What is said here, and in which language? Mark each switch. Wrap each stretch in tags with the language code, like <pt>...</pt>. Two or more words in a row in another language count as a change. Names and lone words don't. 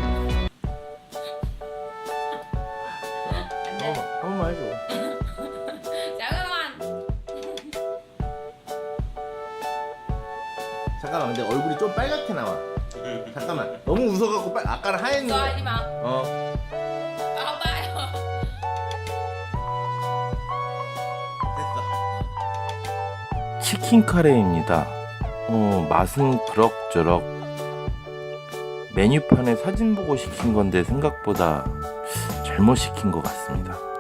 <ko>한번 해줘. 잠깐만, 근데 얼굴이 좀 빨갛게 나와. 잠깐만, 너무 웃어갖고 아까는 하얘는데.</ko> <vi>Coi đi mà.</vi> <ko>어.</ko> <vi>Tao không bay.</vi> <ko>됐어. 치킨 카레입니다. 맛은 그럭저럭. 메뉴판에 사진 보고 시킨 건데 생각보다 잘못 시킨 것 같습니다.</ko>